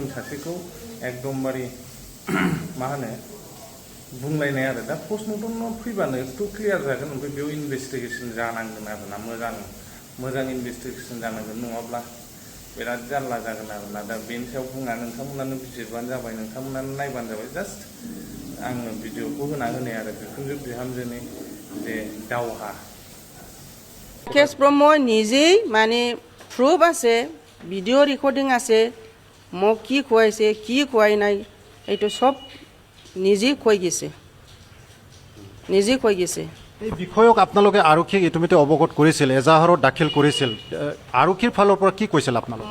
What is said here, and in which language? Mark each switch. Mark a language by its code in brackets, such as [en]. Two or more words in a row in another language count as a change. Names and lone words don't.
[brx] सासेखौ एकदमबारे मा होनो बुंलायनाय आरो दा पस्टमर्टम फैबानोथ' क्लियार जागोन ओमफ्राय बेयाव इनभेस्टिगेसन जानांगोन आरोना मोजां इनभेस्टिगेसन जानांगोन नङाब्ला बिराद जारला जागोन आरोना दा बेनि सायाव बुङा नोंथांमोनानो बिजिरबानो जाबाय नोंथांमोनानो नायबानो जाबाय जास्ट आङो भिडिअखौ होना होनाय आरो बिखुनजो बिहामजोनि जे दावहा [as] কেশ ব্ৰহ্ম নিজেই মানে প্ৰুফ আছে [en] video recording [as] আছে মোক কি খুৱাইছে কি খুৱাই নাই এইটো সব নিজেই কৈ গৈছে এই বিষয়ক আপোনালোকে আৰক্ষীক ইতিমধ্যে অৱগত কৰিছিল এজাহাৰত দাখিল কৰিছিল আৰক্ষীৰ ফালৰ পৰা কি কৈছিল আপোনালোকে